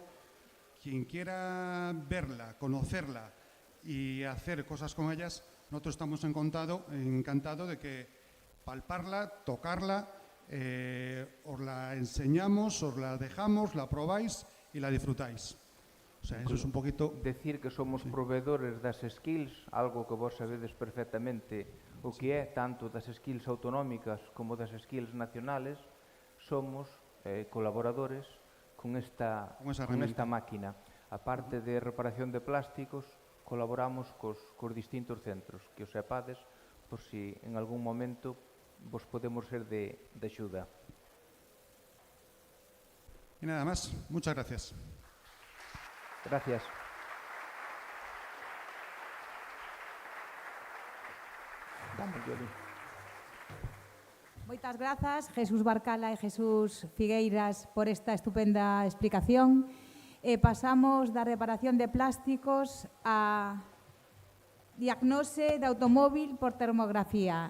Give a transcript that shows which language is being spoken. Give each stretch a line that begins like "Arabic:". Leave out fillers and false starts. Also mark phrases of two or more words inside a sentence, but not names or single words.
Spanish: Quien quiera verla, conocerla y hacer cosas con ellas, nosotros estamos encantados de que palparla, tocarla, os la enseñamos, os la dejamos, la probáis y la disfrutáis. O sea, eso es un poquito...
Galician: Decir que somos proveedores das skills, algo que vos sabedes perfectamente o que é, tanto das skills autonómicas como das skills nacionales, somos colaboradores con esta máquina. A parte de reparación de plásticos, colaboramos cos distintos centros, que os sepades, por si en algún momento vos podemos ser de axuda.
Spanish: Y nada más, muchas gracias. Gracias.
Galician: Moitas grazas, Jesús Barcala e Jesús Figueiras, por esta estupenda explicación. Pasamos da reparación de plásticos a diagnose de automóvil por termografía.